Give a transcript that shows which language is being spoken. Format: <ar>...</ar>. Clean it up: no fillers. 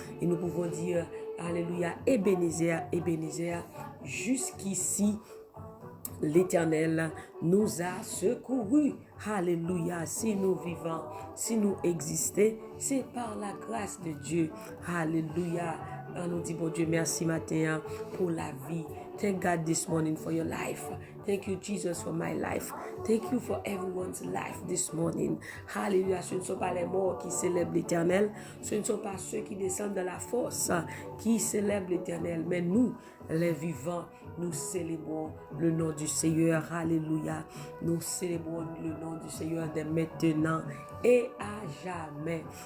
<fr>Et nous pouvons dire Alléluia, Ebenezer, Ebenezer, jusqu'ici. L'Éternel nous a secourus. Alléluia. Si nous vivons, si nous existons, c'est par la grâce de Dieu. Alléluia. On nous dit, bon Dieu, merci matin pour la vie.</fr> <en>Thank God this morning for your life. Thank you, Jesus, for my life. Thank you for everyone's life this morning.</en> <fr>Alléluia. Ce ne sont pas les morts qui célèbrent l'Éternel. Ce ne sont pas ceux qui descendent de la force qui célèbrent l'Éternel. Mais nous, les vivants, nous célébrons le nom du Seigneur. Alléluia. Nous célébrons le nom du Seigneur dès maintenant et à jamais.</fr>